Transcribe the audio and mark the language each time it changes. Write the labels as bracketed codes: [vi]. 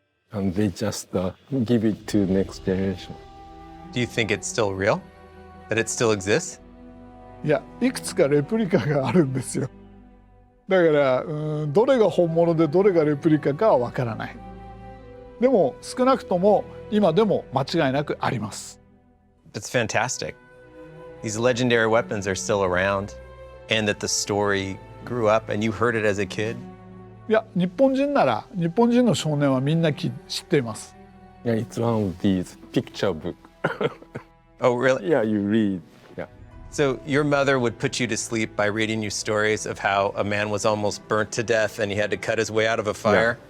[en] And they just give it to next generation. Do you think it's still real? That it still exists? [ja] いや、いくつかレプリカがあるんですよ。だからどれが本物でどれがレプリカかはわからない。でも少なくとも今でも間違いなくあります。 [en] That's fantastic. These legendary weapons are still around, and that the story grew up and you heard it as a kid. [ja] いや、日本人の少年はみんな知っています。 [en] Yeah, it's one of these picture book. Oh, really? Yeah, you read. Yeah. So your mother would put you to sleep by reading you stories of how a man was almost burnt to death and he had to cut his way out of a fire?